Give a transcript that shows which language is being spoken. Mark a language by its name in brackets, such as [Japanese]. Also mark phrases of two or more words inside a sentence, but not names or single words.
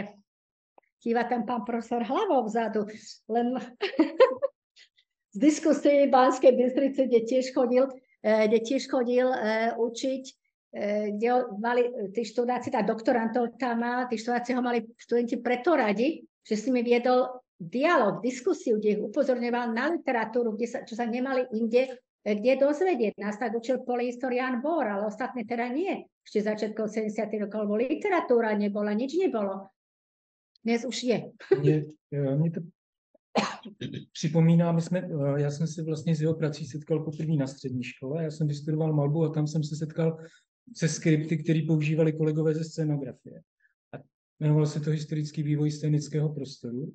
[Slovak] Kýva tam pán profesor hlavou vzadu, len z diskusie v Banskej Bystrici, kde tiež chodil učiť, kde mali tí študáci, tá doktorantov tam mal, tí študáci ho mali študenti preto radi, že s nimi viedol dialog, diskusiu, kde ich upozorňoval na literatúru, čo sa nemali inde, kde dozvedieť. Nás tak učil polyhistorián Bohr, ale ostatné teda nie. Ešte začiatkom 70. rokov, lebo literatúra nebola, nič nebolo. Dnes už je. [Czech] Mě to připomíná, já jsem se vlastně s jeho prací setkal poprvé na střední škole, já jsem vystudoval malbu a tam jsem se setkal se skripty, které používali kolegové ze scénografie. A jmenoval se to historický vývoj scénického prostoru.